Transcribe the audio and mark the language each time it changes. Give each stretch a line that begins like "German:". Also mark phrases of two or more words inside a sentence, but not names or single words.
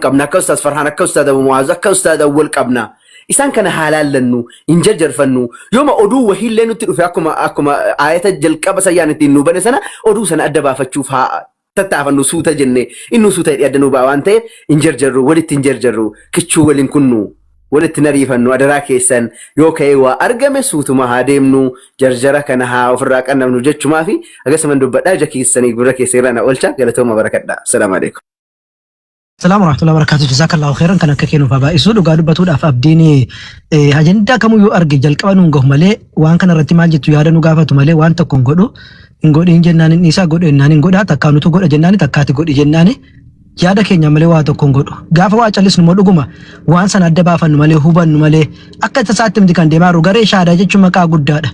Oromo: qabna akka ustaaz Farhaan akka ustaaz Abu Mu'aaz akka ustaaz Awwal qabna isaan kana halaallannu hin jarjarfannu yooma oduu wahiillee nutti dhufe akkuma ayata jalqaba sayyaan ittiin nu bane sana oduu sana adda baafachuuf haa tattaafannu suuta jenne inni suuta hidhee nu baa waan ta'eef hin jarjarru walitti hin jarjarru kichuu waliin kunnu walitti nariifannu adaraa keessan yoo ka'ee waa argame suutuma haa deemnu jarjara kana haa ofirraa qannamnu jechumaa fi akkasumas dubbadhaa ija keessanii gurra keessa irraa na oolcha galatooma barakadha
Arabic: السلام عليكم. السلام ورحمة الله وبركاته. جزاك الله خيرا
Oromo: kan akka kennu faba isu dhugaa dubbatuudhaaf abdiin ajandaa kamiyyuu arge jalqaba nuun gahu malee waan kana irratti maal jettu yaada nu gaafatu malee waan tokko hin godhu hin godhin jennaan inni isaa godhu jennaan hin godha takkaa nutu godha jennaan takkaati godhi jennaan yaada keenya malee waa tokko hin godhu gaafa waa callisnu moo dhuguma waan sana adda baafannu malee hubannu malee akka tasaatti miti kan deemaa jiru garee shaadaa jechuun maqaa guddaadha.